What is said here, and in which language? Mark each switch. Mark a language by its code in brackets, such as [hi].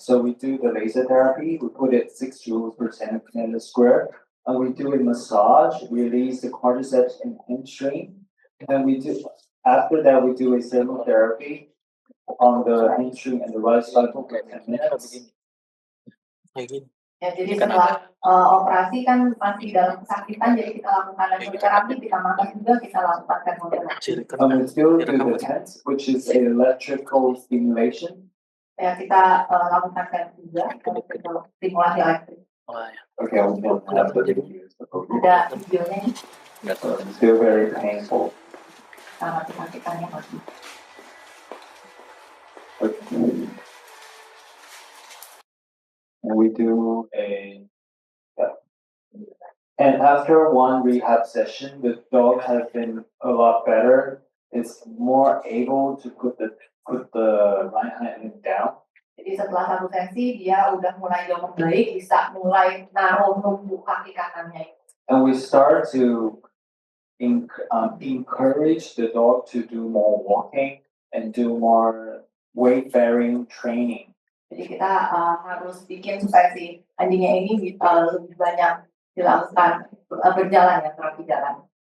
[en] So we do the laser therapy. We put it 6 joules per centimeter square, and we do a massage, release the quadriceps and hamstring, and after that we do a therapy on the hamstring and the right side for 10 minutes. [id] Ya, jadi setelah operasi kan masih dalam kesakitan, jadi kita lakukan terapi, kita makan juga, kita lakukan termoterapi. [en] We still do the TENS, which is an electrical stimulation. [id] Ya, kita lakukan TENS juga, stimulasi elektrik. [en] Okay, we don't have the videos. [id] Ada videonya. [en] It's still very painful. [id] Sangat kesakitannya masih. [en] And we do and after one rehab session, the dog has been a lot better. It's more able to put the right hind down. [id] Jadi setelah satu sesi dia udah mulai jauh membaik, bisa mulai numpuk kaki kanannya. [en] And we start to encourage the dog to do more walking and do more weight-bearing training. [id] Jadi kita harus bikin supaya si anjingnya ini bisa lebih banyak dilakukan berjalan ya, terapi jalan.